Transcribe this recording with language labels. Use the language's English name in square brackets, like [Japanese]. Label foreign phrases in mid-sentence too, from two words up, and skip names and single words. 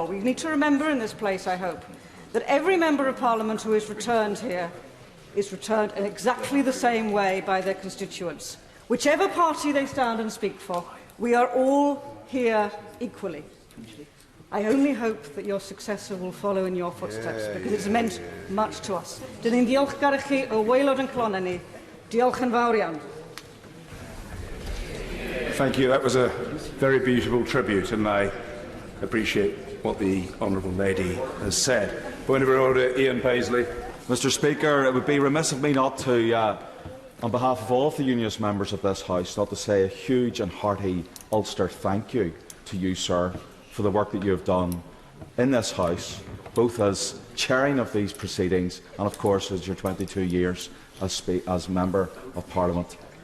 [English] We need to remember in this place, I hope, that every member of Parliament who is returned here is returned in exactly the same way by their constituents. Whichever party they stand and speak for, we are all here equally. I only hope that your successor will follow in your footsteps, because it's meant much to us. [Welsh] Dyn ni'n diolchgar i chi o waelod yn clonau ni. Diolch yn fawr iawn. [English] Thank you. That was a very beautiful tribute, and I appreciate what the Honourable Lady has said. Point of order, Ian Paisley. Mr. Speaker, it would be remiss of me not to, on behalf of all of the Unionist members of this House, not to say a huge and hearty Ulster thank you to you, sir, for the work that you have done in this House, both as chairing of these proceedings and, of course, as your 22 years as Member of Parliament in this House.